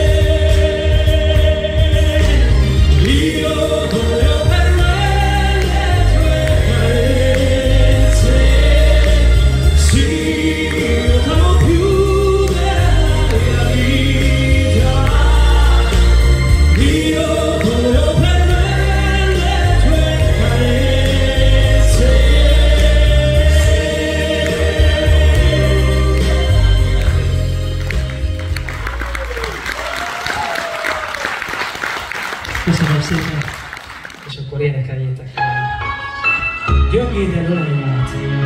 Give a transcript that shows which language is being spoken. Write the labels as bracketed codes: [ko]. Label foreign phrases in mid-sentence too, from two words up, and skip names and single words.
[it] Io voglio per me le tue carezze, sì, io t'amo più della mia vita. Io voglio per me le tue carezze. [hu] Köszönöm szépen, és akkor énekeljétek el. Gyöngéden ölelj át.